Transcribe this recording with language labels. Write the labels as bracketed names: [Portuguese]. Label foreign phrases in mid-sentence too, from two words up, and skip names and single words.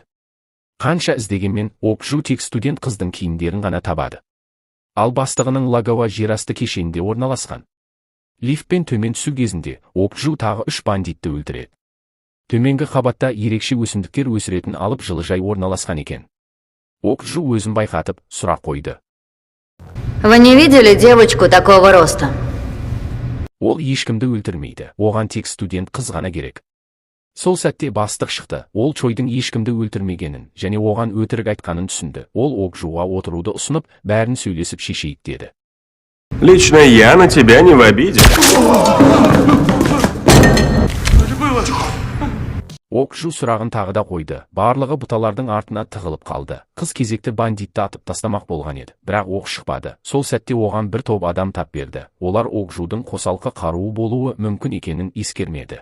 [Kazakh] Қанша іздегенмен Окджу тек студент қыздың киімдерін ғана табады. Ал бастығының лагауа жерасты кешенінде орналасқан. Лифтпен төмен түсу кезінде Окджу тағы 3 бандитті өлтіреді. Төменгі қабатта ерекше өсімдіктер өсіретін алып жылыжай орналасқан екен. Окджу өзін байқатып сұрақ қойды. [Russian] Вы не видели девочку такого роста? [Kazakh] Ол ешкімді өлтірмейді, оған тек студент қыз ғана керек. Сол сәтте бастық шықты. Ол Чойдың ешкімді өлтірмегенін және оған өтірік айтқанын түсінді. Ол Окджуға отыруды ұсынып, бәрін сөйлесіп шешейік деді. [Russian] Лично я на тебя не в обиде. [Kazakh] Окджу сұрағын тағы да қойды. Барлығы бұталардың артына тығылып қалды. Қыз кезекті бандитті атып тастамақ болған еді, бірақ оқ шықпады. Сол сәтте оған бір топ адам тап берді. Олар Окджудың қосалқы қаруы болуы мүмкін екенін ескермеді.